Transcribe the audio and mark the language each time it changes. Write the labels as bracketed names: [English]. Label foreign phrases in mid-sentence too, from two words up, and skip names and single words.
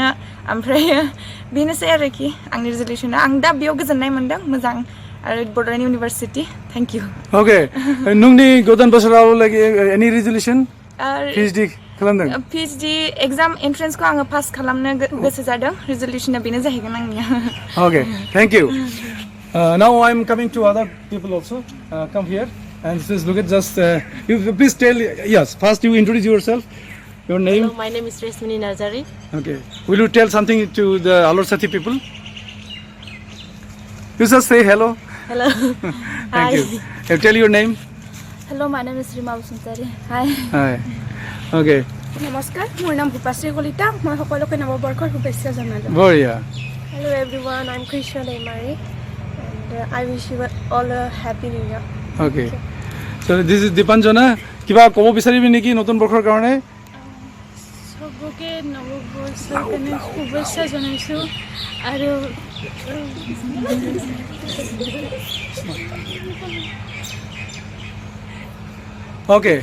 [Bodo] ओमफ्राय बेनोसै आरोखि आंनि रेजलिउसना। आं दा बेयाव गोजोननाय मोन्दों, मोजां आरो बड'लेण्ड इउनिभारसिटि। [English] thank you. Okay. [Bodo] नोंनि गोदान बोसोराव [English] any resolution PhD [Bodo] खालामदों? [English] PhD exam entranceखौ [Bodo] आङो पास खालामनो गोसो जादों। रेजलिउसना बेनो जाहैगोन आंनिया। [English] Okay. Thank you. Now I'm coming to other people also. Come here and please look at just. You please tell. Yes. First you introduce yourself. Your name? Hello, my name is Resmini Nazari. Okay. Will you tell something to the AALOR SATHI people? You just say hello. Hello. Thank you. Tell your name. Hello, my name is Rima Busuntari. Hi. Hi. Okay. [Assamese] নমস্কাৰ মোৰ নাম ভূপাশ্ৰী কলিতা মই সকলোকে নৱবৰ্ষৰ শুভেচ্ছা জনালোঁ Boria. [English] Hello everyone, I'm Krishna Demari and I wish you all a happy new year. Okay. So this is Dipanjana. [Assamese] কিবা ক'ব বিচাৰিবি নেকি নতুন বৰ্ষৰ কাৰণে? সবকে নৱবৰ্ষৰ কাৰণে শুভেচ্ছা জনাইছোঁ আৰু [English] Okay.